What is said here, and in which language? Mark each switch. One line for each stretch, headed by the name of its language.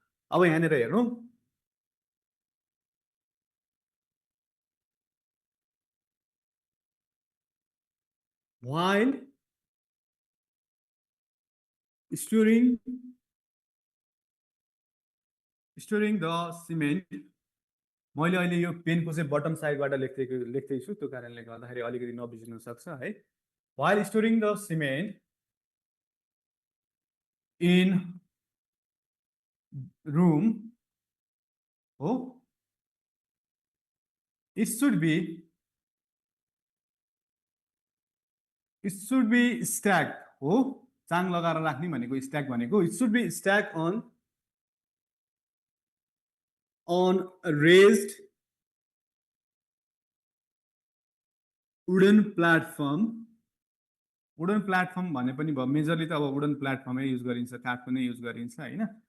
Nepali: अब यहाँनिर हेर्नु,
English: while storing the cement,
Nepali: मैले अहिले यो पेनको चाहिँ बटम साइडबाट लेख्दैछु, त्यो कारणले गर्दाखेरि अलिकति नबिग्रिन सक्छ है।
English: while storing the cement in room हो, it should be stacked हो,
Nepali: चाङ लगाएर राख्ने भनेको स्ट्याक भनेको
English: it should be stacked on a raised wooden platform.
Nepali: Wooden platform भने पनि भयो, मेजरली त अब वुडन प्लेटफर्मै युज गरिन्छ, काठको नै युज गरिन्छ होइन।